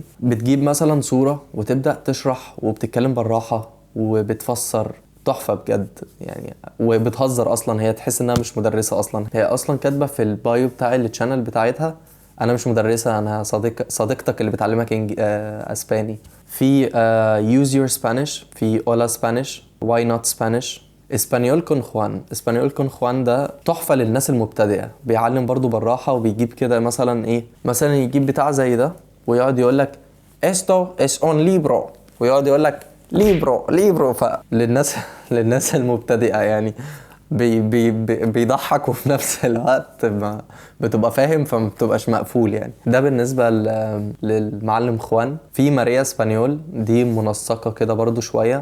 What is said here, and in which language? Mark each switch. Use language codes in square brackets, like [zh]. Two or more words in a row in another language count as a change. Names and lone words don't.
[ar] بتجيب مثلا صوره وتبدا تشرح وبتتكلم بالراحه وبتفسر. تحفه بجد يعني. وبتهزر اصلا، هي تحس انها مش مدرسه اصلا. هي اصلا كاتبه في البايو بتاع الشانل بتاعتها: انا مش مدرسه، انا صديقتك اللي بتعلمك اسباني. في use your Spanish، في hola Spanish، why not Spanish، اسبانيول كون خوان. اسبانيول كون خوان ده تحفه للناس المبتدئه، بيعلم برضو بالراحه. وبيجيب كده مثلا ايه، مثلا يجيب بتاع زي ده ويقعد يقول لك [es] esto es un libro، [ar] ويقعد يقول لك ليبرو. للناس المبتدئه يعني، بيضحك، وفي نفس الوقت ما بتبقى فاهم، فما بتبقاش مقفول يعني. ده بالنسبه للمعلم خوان. في ماريا اسبانيول، دي منسقه كده برضو شويه.